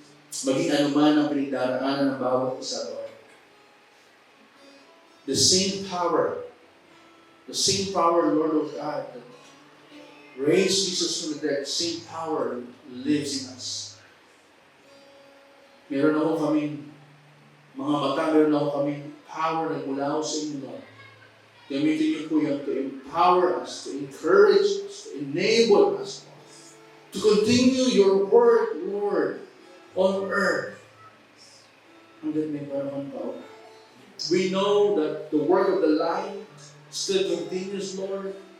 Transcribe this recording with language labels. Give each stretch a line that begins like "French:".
Filipino: Maging anuman ang pinagdaraanan ng bawat isa, Lord.
English: The same power, Lord of God, that raised Jesus from the dead, the same power lives in us.
Filipino: Meron ako kaming mga mata, meron ako kaming power na mula sa inyo, Lord. Gamitin niyo po yan
English: to empower us, to encourage us, to enable us, Lord, to continue your work, Lord, on earth.
Filipino: Hanggang may panahon pa.
English: We know that the work of the light still continues, Lord.